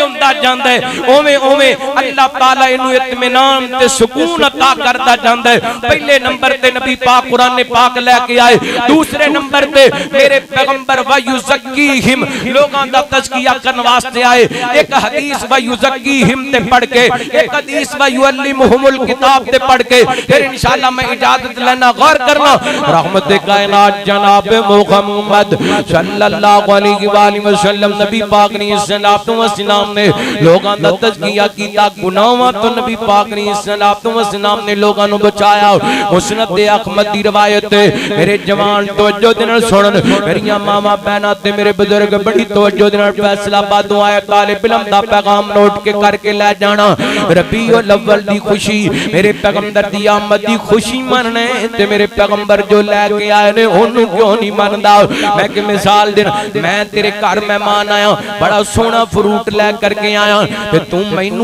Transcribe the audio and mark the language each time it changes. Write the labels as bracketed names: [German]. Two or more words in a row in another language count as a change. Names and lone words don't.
[Punjabi] ہندا جاندا ہے اوویں اوویں اللہ تعالیٰ اینوں اطمینان تے سکون عطا کردا جاندا ہے پہلے نمبر تے نبی پاک قرآن پاک لے کے آئے دوسرے نمبر تے میرے پیغمبر [Arabic] ويزكيهم [Punjabi] لوگاں دا تزکیہ کرن واسطے آئے ایک حدیث و یزکیہم تے پڑھ کے ایک حدیث [Arabic] ويعلمهم الكتاب [Punjabi] تے پڑھ کے پھر ان شاء اللہ میں اجازت لینا غور کرنا رحمت کائنات جناب محمد [Arabic] صلى الله عليه وسلم [Punjabi] نبی پاک نے [Arabic] صلى الله عليه وسلم [Punjabi] نے لوگاں دا تزکیہ کیتا گناہاں تو نبی پاک نے [Arabic] صلى الله عليه وسلم [Punjabi] نے لوگاں نوں بچایا مسند احمد دی روایت ہے میرے جوان توجہ دے نال سنن میریاں ماما بہنا تے میرے بزرگ بڑی توجہ دے نال فیصل آباد تو آیا طالب علم دا پیغام نوٹ کے کرکے لے جانا ربیع الاول دی خوشی میرے پیغمبر دی آمد دی خوشی منن تے میرے پیغمبر جو لے کے آئے نے اونوں کیوں نہیں مندا میں کہ مثال دے میں تیرے گھر مہمان آیا بڑا سوہنا فروٹ لے کرکے آیا تے تو مینوں